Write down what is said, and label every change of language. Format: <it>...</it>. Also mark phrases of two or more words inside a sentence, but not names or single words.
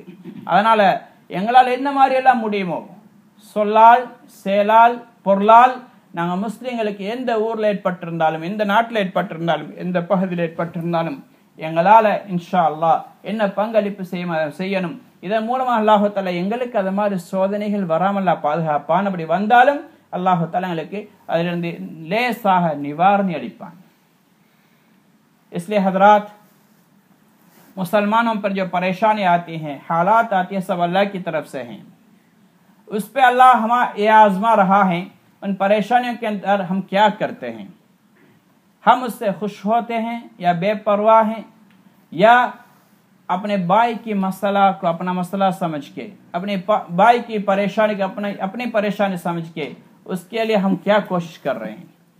<ta>அதனால எங்களால் என்ன மாதிரி எல்லாம் முடியுமோ, சொல்லால், செயலால், பொருளால், நாங்க முஸ்லிம்களுக்கு எந்த ஊர்ல ஏற்பட்டிருந்தாலும், எந்த நாட்டில் ஏற்பட்டிருந்தாலும், எந்த பகுதியில் ஏற்பட்டிருந்தாலும் எங்களால்</ta> <ar>إن شاء الله</ar> <ta>என்ன பங்களிப்பு செய்யணும். இதன் மூலமாக</ta> <ar>الله تعالى</ar> <ta>எங்களுக்கு அது மாதிரி சோதனைகள் வராமல் பாதுகாப்பான். அப்படி வந்தாலும்</ta> <ar>الله تعالى</ar> <ta>எங்களுக்கு அதிலிருந்து லேசாக நிவாரணி அளிப்பான்.</ta> <hi>इसलिए हजरात, मुसलमानों पर जो परेशानी आती हैं, हालात आती है, सब अल्लाह की तरफ से हैं. उस पर अल्लाह हमें ये आजमा रहा है. उन परेशानियों के अंदर हम क्या करते हैं? हम उससे खुश होते हैं या बेपरवाह हैं, या अपने भाई की मसला को अपना मसला समझ के, अपने भाई की परेशानी को अपनी परेशानी समझ के उसके लिए हम क्या कोशिश कर रहे हैं?</hi>